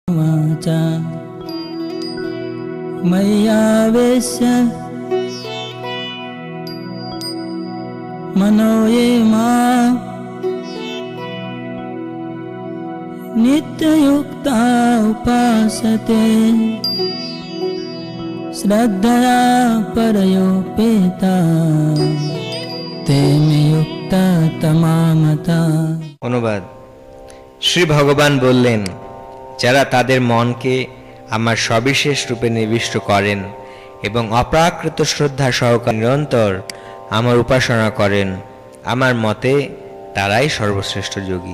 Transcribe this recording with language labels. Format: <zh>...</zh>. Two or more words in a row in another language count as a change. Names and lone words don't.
<sa>वाचा मय्यावेश्य मनो ये मां नित्ययुक्ता उपासते श्रद्धया परयोपेता ते मे युक्ता तमामता।</sa> <bn>অনুবাদ। শ্রী ভগবান বললেন, যারা তাদের মনকে আমার সবিশেষ রূপে নিবিষ্ট করেন এবং অপ্রাকৃত শ্রদ্ধা সহকারে নিরন্তর আমার উপাসনা করেন, আমার মতে তারাই সর্বশ্রেষ্ঠ যোগী।</bn>